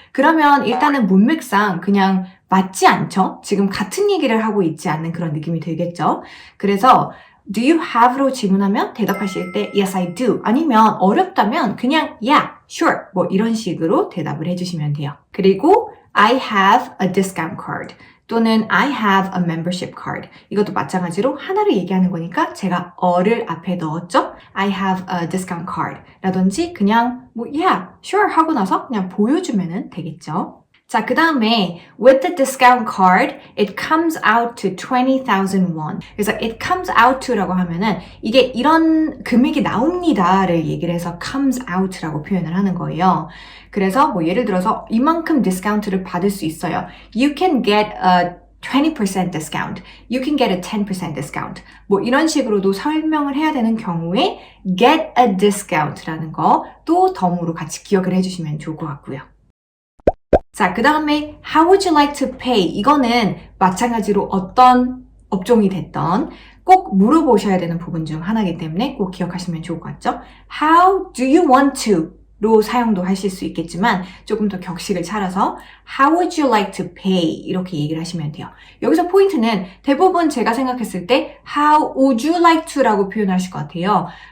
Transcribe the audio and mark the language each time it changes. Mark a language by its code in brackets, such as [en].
[ko] 그러면 일단은 문맥상 그냥 맞지 않죠? 지금 같은 얘기를 하고 있지 않는 그런 느낌이 들겠죠? 그래서 do you have로 질문하면 대답하실 때 [en] yes, I do [ko] 아니면 어렵다면 그냥 [en] yeah, sure [ko] 뭐 이런 식으로 대답을 해주시면 돼요. [en] 그리고 I have a discount card 또는 I have a membership card. [ko] 이것도 마찬가지로 하나를 얘기하는 거니까 제가 어를 앞에 넣었죠. [en] I have a discount card [ko] 라든지 그냥 뭐 [en] yeah, sure [ko] 하고 나서 그냥 보여주면 되겠죠. [en] 자, 그 다음에 with the discount card, it comes out to 20,000 won. [ko] 그래서 it comes out to라고 하면은 이게 이런 금액이 나옵니다를 얘기를 해서 comes out라고 표현을 하는 거예요. 그래서 뭐 예를 들어서 이만큼 디스카운트를 받을 수 있어요. [en] You can get a 20% discount. You can get a 10% discount. [ko] 뭐 이런 식으로도 설명을 해야 되는 경우에 get a discount라는 거 또 덤으로 같이 기억을 해주시면 좋을 것 같고요. 자, 그 다음에 [en] How would you like to pay? [ko] 이거는 마찬가지로 어떤 업종이 됐던 꼭 물어보셔야 되는 부분 중 하나이기 때문에 꼭 기억하시면 좋을 것 같죠? [en] How do you want to? [ko] 로 사용도 하실 수 있겠지만 조금 더 격식을 차려서 [en] How would you like to pay? [ko] 이렇게 얘기를 하시면 돼요. 여기서 포인트는 대부분 제가 생각했을 때 [en] How would you like to? [ko] 라고 표현하실 것 같아요.